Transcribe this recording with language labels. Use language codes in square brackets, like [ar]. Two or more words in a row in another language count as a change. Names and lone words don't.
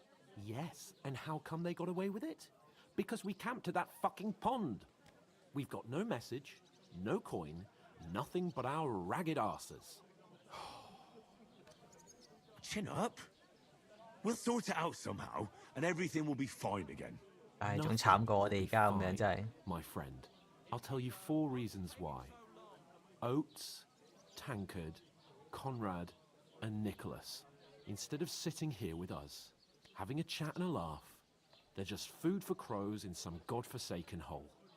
[en] Yes, and how come they got away with it? Because we camped at that fucking pond. We've got no message, no coin, nothing but our ragged arses. Chin up. We'll sort it out somehow, and everything will be fine again. [yue] 唉，仲慘過我哋而家咁樣，真係。 [en] My friend, I'll tell you 4 reasons why. Oates, Tankard, Conrad, and Nicholas, instead of sitting here with us, having a chat and a laugh, they're just food for crows in some godforsaken hole.